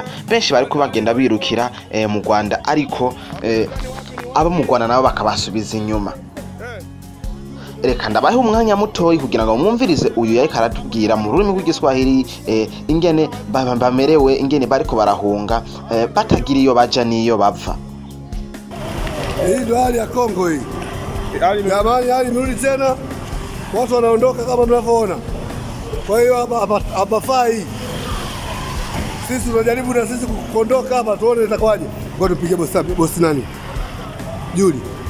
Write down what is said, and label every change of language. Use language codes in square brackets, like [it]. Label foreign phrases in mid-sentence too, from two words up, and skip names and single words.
[rn] Benshi bariko bagenda birukira mu Rwanda, ariko abo mu Rwanda nabo bakabasubiza inyuma. Reka ndabahe umwanya mutoyi kugira ngo mwumvirize uyu yariko aratubwira mu rurimi rw'igiswahili ingene bamerewe, ingene bariko barahunga batagira iyo baja niyo bava. [sw] Hii ndio hali ya Kongo hii. Jamani, hali imerudi tena. Watu wanaondoka kama mnavyoona. Kwa hiyo hapafai. Sisi tunajaribu na sisi kuondoka hapa, tuone itakwaje. Ngoja tupige bosi nani? Juli.